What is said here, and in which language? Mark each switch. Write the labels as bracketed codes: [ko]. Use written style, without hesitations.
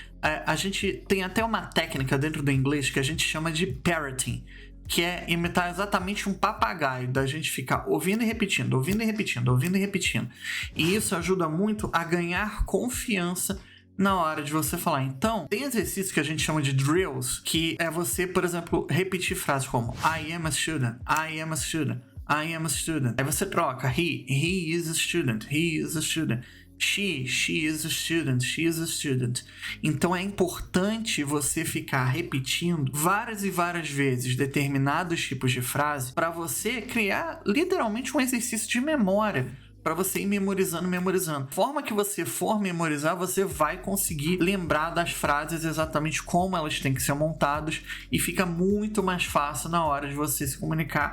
[pt] A gente tem até uma técnica dentro do inglês que a gente chama de parroting, que é imitar exatamente um papagaio, da gente ficar ouvindo e repetindo, ouvindo e repetindo, ouvindo e repetindo. E isso ajuda muito a ganhar confiança na hora de você falar. Então, tem exercícios que a gente chama de drills, que é você, por exemplo, repetir frases como [en] I am a student, [pt] I am a student, I am a student. Aí você troca [en] he is a student, he is a student. She is a student, she is a student. [pt] Então é importante você ficar repetindo várias e várias vezes determinados tipos de frase para você criar literalmente um exercício de memória, para você ir memorizando. Forma que você for memorizar, você vai conseguir lembrar das frases exatamente como elas têm que ser montadas e fica muito mais fácil na hora de você se comunicar.